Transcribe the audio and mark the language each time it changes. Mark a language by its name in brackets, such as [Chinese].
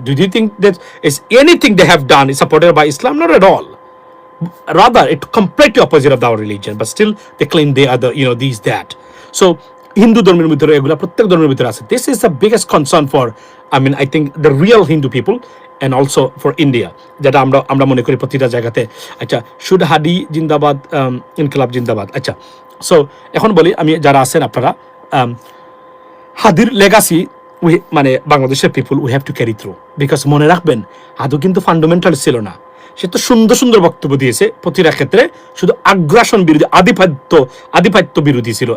[English] Do you think that is anything they have done is supported by Islam? Not at all. Rather, it's completely opposite of our religion, but still they claim they are the, these, that. [Bangla] So, Hindu ধর্মের ভিতরে এগুলা প্রত্যেক ধর্মের ভিতরে আছে. [English] This is the biggest concern for, I think the real Hindu people and also for India. [Bangla] যেটা আমরা মনে করি প্রতিটা জায়গাতে। আচ্ছা, শুড হাদি জিন্দাবাদ, ইনকিলাব জিন্দাবাদ। আচ্ছা, সো এখন বলি আমি যারা আছেন আপনারা, হাদির লেগাসি বাংলাদেশের পিপুল we have to carry through, because মনে রাখবেন হাদু কিন্তু ফান্ডামেন্টাল ছিল না। সে তো সুন্দর সুন্দর বক্তব্য দিয়েছে প্রতিটা ক্ষেত্রে, শুধু আগ্রাসন বিরোধী, আধিপত্য বিরোধী ছিল।